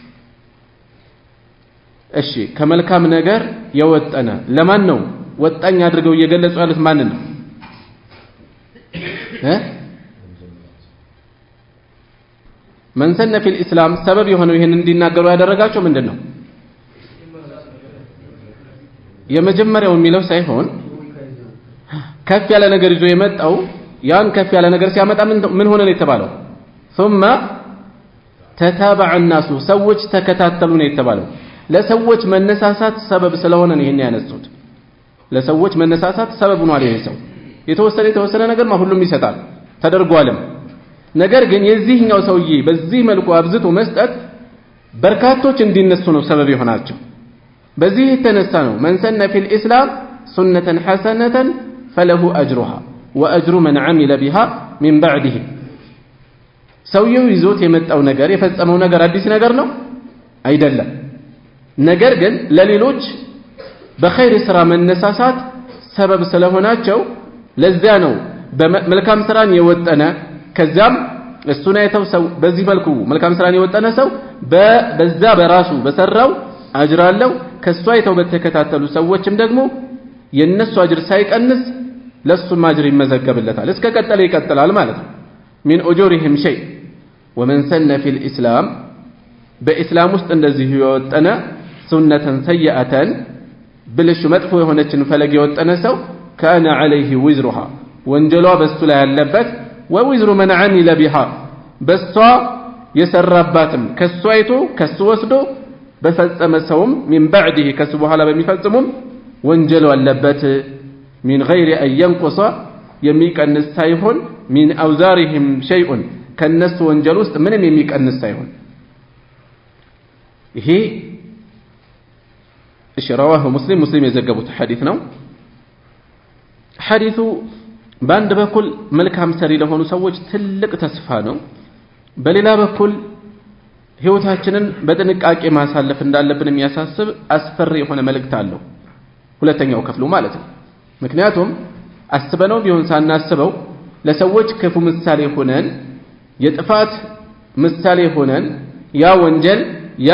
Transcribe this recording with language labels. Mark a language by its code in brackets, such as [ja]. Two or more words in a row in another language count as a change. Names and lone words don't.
[am] እሺ ከመልካም ነገር የወጠነ ለማን ነው ወጣኝ አድርገው እየገለጹ ያሉት ማን ነው [ar] من سن في الإسلام [am] سبب የሆነው ይሄን እንዲናገሩ ያደረጋቸው ምንድነው የመጀመሪያው የሚለው ሳይሆን ከፍ ያለ ነገር ይዞ የመጣው ያን ከፍ ያለ ነገር ሲያመጣ ምን ሆነ ነው የተባለው [ar] ثم تتابع الناس [am] ሰዎች ተከታተሉ ነው የተባለው ለሰዎች መነሳሳት ሰበብ ስለሆነ ነው ይሄን ያነሱት ለሰዎች መነሳሳት ሰበብ ነው አለ ሰው የተወሰነ ነገር ሁሉም ይሰጣል ተደርጓልም ነገር ግን የዚህኛው ሰውዬ በዚህ መልኩ አብዝቶ መስጠት በርካቶች እንዲነሱ ነው ሰበብ ይሆናቸው በዚህ የተነሳ ነው [ar] من سن في الإسلام سنة حسنة فله أجرها وأجر من عمل بها من بعده [am] ሰውየው ይዞት የመጣው ነገር የፈጸመው ነገር አዲስ ነገር ነው አይደለም ነገር ግን ለሌሎች በخير ስራ መነሳሳት ሰበብ ስለሆናቸው ለዚያ ነው በመልካም ስራን የወጠነ ከዛም እሱን አይተው ሰው በዚህ መልኩ መልካም ስራን የወጠነ ሰው በዛ በራሱ በሰራው አጅር አለው ከሱ አይተው በተከታተሉ ሰዎችም ደግሞ የነሱ አጅር ሳይቀንስ ለሱም አጅር ይመዘገብለታል እስከ ቀጠለ ይቀጥላል ማለት ነው [ar] من أجورهم شيء ومن سن في الإسلام [am] በእስላም ውስጥ እንደዚህ የወጠነ [ar] سنة سيئة [am] ብልሹ መጥፎ የሆነችን ፈለግ የወጠነ ሰው [ar] كان عليه وزرها [am] ወንጀሏ በሱ ላይ ያለበት [ar] ووزر من عمل بها [am] በሷ የሰራባትም ከሱ አይቶ ከሱ ወስዶ በፈጸመ ሰውም [ar] من بعده [am] ከሱ በኋላ በሚፈጽሙም ወንጀሉ አለበት [ar] من غير أن ينقص [am] የሚቀንስ ሳይሆን [ar] من أوزارهم شيء [am] ከነሱ ወንጀል ውስጥ ምንም የሚቀንስ ሳይሆን ይሄ [ar] رواه مسلم [am] የዘገቡት ሐዲስ ነው ሐዲሱ በአንድ በኩል መልካም ሰሪ ለሆኑ ሰዎች ትልቅ ተስፋ ነው በሌላ በኩል ህይወታችንን በጥንቃቄ ማሳለፍ እንዳለብን የሚያሳስብ አስፈሪ የሆነ መልእክት አለው ሁለተኛው ክፍሉ ማለት ነው ምክንያቱም አስበነው ቢሆን ሳናስበው ለሰዎች ክፉ ምሳሌ ሆነን የጥፋት ምሳሌ ሆነን ያ ወንጀል ያ